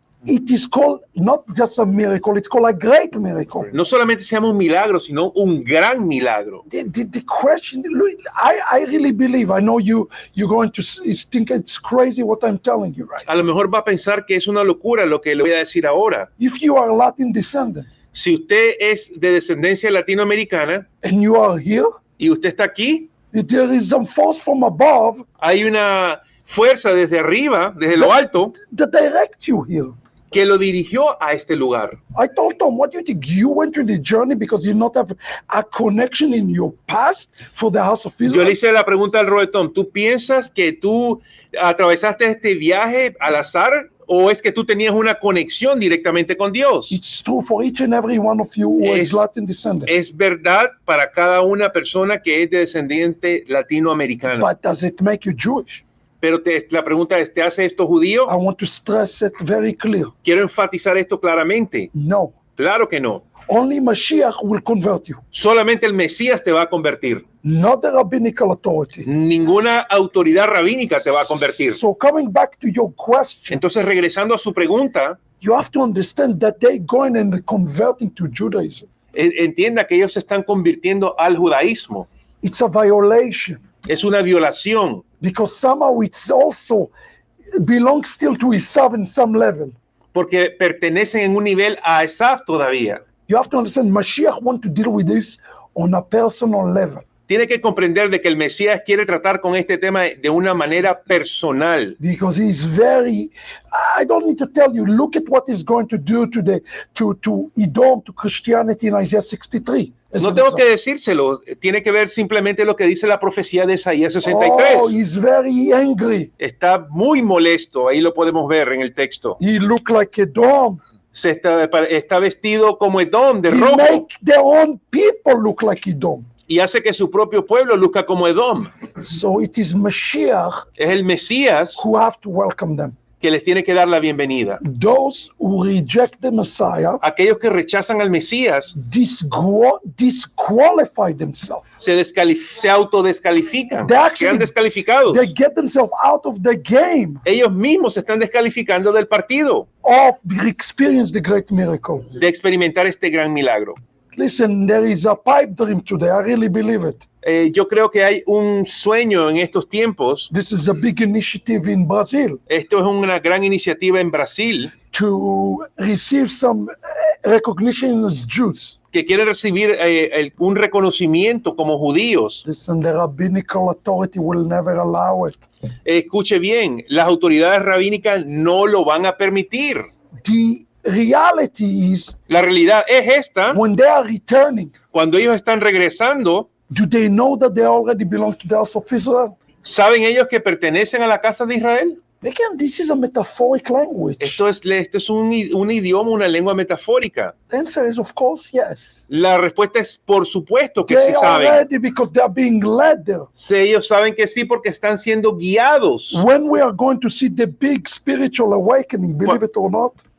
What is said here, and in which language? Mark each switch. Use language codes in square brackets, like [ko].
[en] It is called not just a miracle, it's called a great miracle. [es] No solamente se llama un milagro, sino un gran milagro. [en] The question, look, I really believe, I know you're going to think it's crazy what I'm telling you right. [es] A lo mejor va a pensar que es una locura lo que le voy a decir ahora. [en] If you are Latin descendant [es] Si usted es de descendencia latinoamericana [en] and you are here, [es] y usted está aquí, [en] there is some force from above [es] hay una fuerza desde arriba, desde lo alto, [en] that direct you here. [es] que lo dirigió a este lugar. [en] I told Tom, what do you think? You went through the journey because you not have a connection in your past for the house of [es] Yo [en] Israel? [es] le hice la pregunta al Robertón, ¿tú piensas que tú atravesaste este viaje al azar o es que tú tenías una conexión directamente con Dios? [en] It's true for each and every one of you who is Latin descendant. [es] Es verdad para cada una persona que es de descendiente latinoamericano. [en] But does it make you Jewish? [es] Pero la pregunta es, ¿te hace esto judío? [en] I want to stress it very clear. [es] Quiero enfatizar esto claramente. [en] No. [es] Claro que no. [en] Only Mashiach will convert you. [es] Solamente el Mesías te va a convertir. [en] Not the rabbinical authority. [es] Ninguna autoridad rabínica te va a convertir. [en] So coming back to your question, [es] Entonces, regresando a su pregunta, [en] you have to understand that they're going and converting to Judaism. [es] entienda que ellos se están convirtiendo al judaísmo. [en] It's a violation [es] Es una violación, [en] because somehow it's also belongs still to Esav in some level. [es] porque pertenecen en un nivel a Esaf todavía. [en] You have to understand Mashiach want to deal with this on a personal level. [es] Tiene que comprender de que el Mesías quiere tratar con este tema de una manera personal. [en] Because he's very, I don't need to tell you, look at what he's going to do to Edom, to Christianity in Isaiah 63. [es] No tengo que decírselo, tiene que ver simplemente lo que dice la profecía de Isaías 63. [en] Oh, he's very angry. [es] Está muy molesto, ahí lo podemos ver en el texto. [en] He look like Edom. [es] Está vestido como Edom, de [en] He [es] rojo, [en] make their own people look like Edom. [es] y hace que su propio pueblo luzca como Edom. [en] So it is Mashiach [es] Es el Mesías [en] who have to welcome them. [es] que les tiene que dar la bienvenida. [en] Those who reject the Messiah [es] Aquellos que rechazan al Mesías [en] disqualify themselves. [es] se autodescalifican, [en] They actually- [es] quedan descalificados. [en] They get themselves out of the game [es] Ellos mismos se están descalificando del partido, [en] of experience the great miracle. [es] de experimentar este gran milagro. [en] Listen, there is a pipe dream today. I really believe it. [es] Yo creo que hay un sueño en estos tiempos. [en] This is a big initiative in Brazil [es] Esto es una gran iniciativa en Brasil [en] to receive some recognition as Jews. [es] que quiere recibir un reconocimiento como judíos. [en] Listen, the rabbinical authority will never allow it. [es] Escuche bien, las autoridades rabínicas no lo van a permitir. [en] The reality is [es] La realidad es esta: [en] when they are returning, [es] cuando ellos están regresando, [en] do they know that they already belong to the house of Israel? [es] ¿saben ellos que pertenecen a la casa de Israel? [en] Again, this is a metaphoric language. [es] Esto es un idioma, una lengua metafórica. [en] The answer is, of course, yes. [es] La respuesta es por supuesto que [en] They [es] sí [en] are [es] saben. [en] ready because they are being led there. [es] Sí, ellos saben que sí porque están siendo guiados. [en] When we are going to see the big spiritual awakening, believe it or not,